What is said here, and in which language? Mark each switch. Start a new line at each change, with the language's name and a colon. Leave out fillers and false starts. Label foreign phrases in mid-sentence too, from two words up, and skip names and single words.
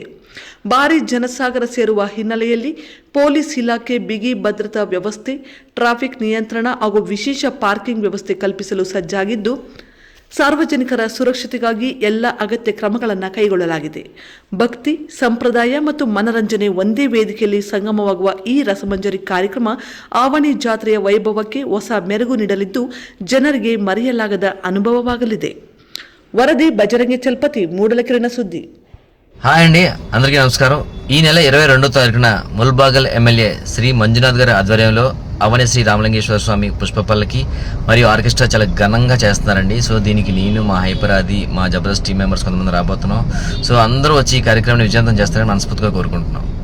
Kannada: ಭಾರೀ ಜನಸಾಗರ ಸೇರುವ ಹಿನ್ನೆಲೆಯಲ್ಲಿ ಪೊಲೀಸ್ ಇಲಾಖೆ ಬಿಗಿ ಭದ್ರತಾ ವ್ಯವಸ್ಥೆ, ಟ್ರಾಫಿಕ್ ನಿಯಂತ್ರಣ ಹಾಗೂ ವಿಶೇಷ ಪಾರ್ಕಿಂಗ್ ವ್ಯವಸ್ಥೆ ಕಲ್ಪಿಸಲು ಸಜ್ಜಾಗಿದ್ದು ಸಾರ್ವಜನಿಕರ ಸುರಕ್ಷತೆಗಾಗಿ ಎಲ್ಲ ಅಗತ್ಯ ಕ್ರಮಗಳನ್ನು ಕೈಗೊಳ್ಳಲಾಗಿದೆ. ಭಕ್ತಿ, ಸಂಪ್ರದಾಯ ಮತ್ತು ಮನರಂಜನೆ ಒಂದೇ ವೇದಿಕೆಯಲ್ಲಿ ಸಂಗಮವಾಗುವ ಈ ರಸಮಂಜರಿ ಕಾರ್ಯಕ್ರಮ ಆವಣಿ ಜಾತ್ರೆಯ ವೈಭವಕ್ಕೆ ಹೊಸ ಮೆರುಗು ನೀಡಲಿದ್ದು ಜನರಿಗೆ ಮರೆಯಲಾಗದ ಅನುಭವವಾಗಲಿದೆ. ವರದಿ ಬಜರಂಗಿ ಚಲಪತಿ, ಮೂಡಲಕೆರೆನ ಸುದ್ದಿ.
Telugu: హాయ్ అండి, అందరికీ నమస్కారం. ఈ నెల 22వ తారీఖున ముల్బాగల్ ఎమ్మెల్యే శ్రీ మంజునాథ్ గారి ఆధ్వర్యంలో అవని శ్రీ రామలింగేశ్వర స్వామి పుష్పపల్లకి మరియు ఆర్కెస్ట్రా చాలా ఘనంగా చేస్తున్నారండి. సో దీనికి నేను, మా హైపరాది, మా జబర్దస్త్
English: team members
Telugu: కొంతమంది రాబోతున్నాం. సో అందరూ వచ్చి ఈ కార్యక్రమాన్ని విజయవంతం చేస్తారని మనస్ఫూర్తిగా కోరుకుంటున్నాం.